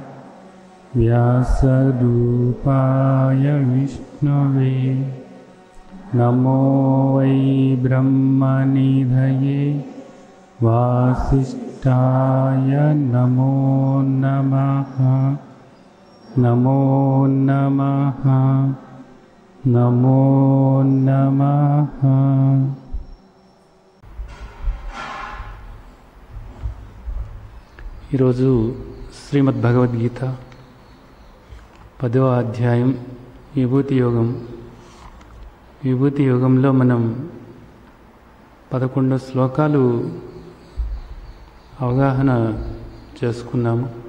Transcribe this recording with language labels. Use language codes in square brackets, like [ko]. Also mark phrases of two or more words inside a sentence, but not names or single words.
[sa] व्यासरूपाय विष्णवे नमो वै ब्रह्मनिधये वासिष्ठाय नमो नमः। नमो नमः नमो नमः। [te] ఈరోజు శ్రీమద్ భగవద్గీత 10వ అధ్యాయం విభూతి యోగం. విభూతి యోగంలో మనం 11 శ్లోకాలు అవగాహన చేసుకున్నాము.